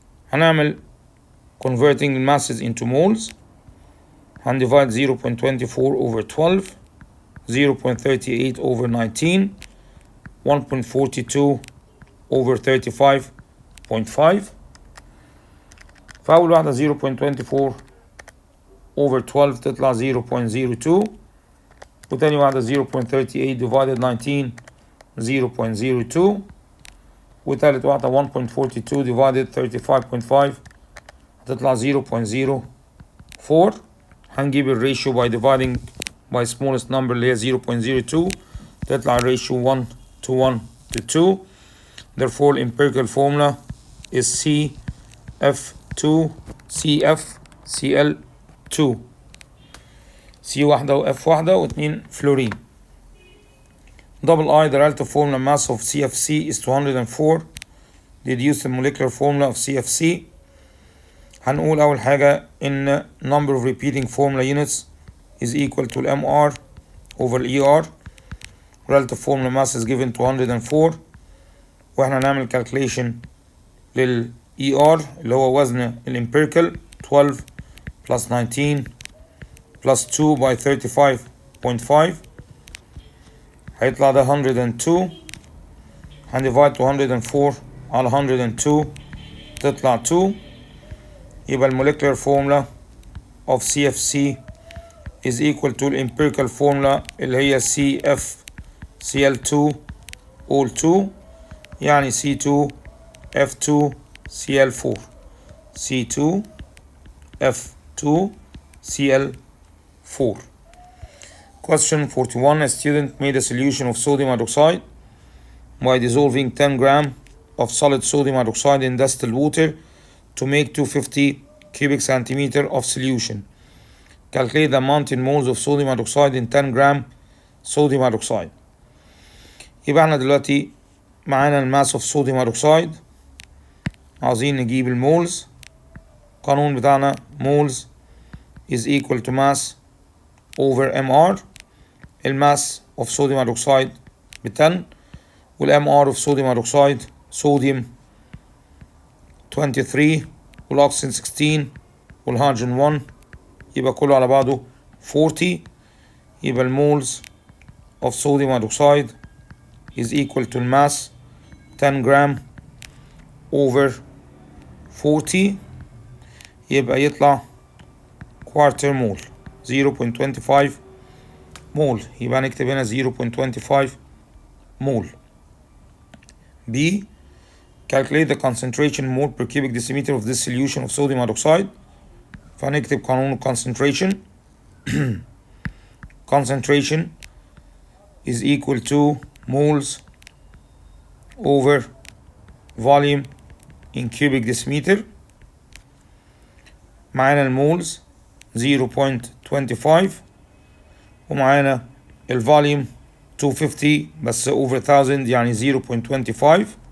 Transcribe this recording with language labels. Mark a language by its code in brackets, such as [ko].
[ar] هنعمل [en] converting the masses into moles. هندivide 0.24 over 12, 0.38 over 19, 1.42 over 35.5. [ar] فأول واحدة 0.24 over 12 تطلع 0.02، وتاني واحدة 0.38 divided 19 0.02، وتالت واحدة 1.42 divided 35.5 هتطلع 0.04. هنجيب الريشيو [en] by dividing by smallest number [ar] اللي هي [en] 0.02 تطلع الريشيو 1 to 1 to 2. Therefore empirical formula is CF2CFCl2. [ar] C واحدة و F واحدة واتنين فلورين. [en] Double I, the relative formula mass of CFC is 204. Deduce the molecular formula of CFC. [ar] هنقول أول حاجة إن [en] number of repeating formula units is equal to MR over ER. Relative formula mass is given 204. [ar] وإحنا هنعمل calculation لل ER اللي هو وزن الامبيريكال 12 plus 19 plus 2 by 35.5 هيطلع ده 102. هنديفايد 204 على 102 تطلع 2. يبقى الموليكولار فورمولا of CFC is equal to الامبيريكال فورمولا اللي هي CFCl2 Ol 2 يعني C2F2Cl4 C2F2Cl4. [en] Question 41. A student made a solution of sodium hydroxide by dissolving 10 grams of solid sodium hydroxide in distilled water to make 250 cubic centimeter of solution. Calculate the amount in moles of sodium hydroxide in 10 gram sodium hydroxide. [ar] يبقى احنا دلوقتي معانا الماس اوف صوديوم هيدروكسيد، عاوزين نجيب المولز. القانون بتاعنا [en] moles is equal to mass over mr. [ar] الماس اوف صوديوم هيدروكسيد ب 10 والام ار اوف صوديوم هيدروكسيد صوديوم 23 والاكسجين 16 والهيدروجين 1 يبقى كله على بعضه 40. يبقى المولز اوف صوديوم هيدروكسيد [en] is equal to mass 10 gram over 40 [ar] يبقى يطلع [en] quarter mole 0.25 mole. [ar] يبقى نكتب هنا 0.25 مول. B. [en] Calculate the concentration mole per cubic decimeter of this solution of sodium hydroxide. [ar] فهنكتب قانون [en] concentration concentration is equal to moles over volume in cubic decimeter. [ar] معانا المولز 0.25 ومعانا الفوليوم 250 بس over 1000 يعني 0.25.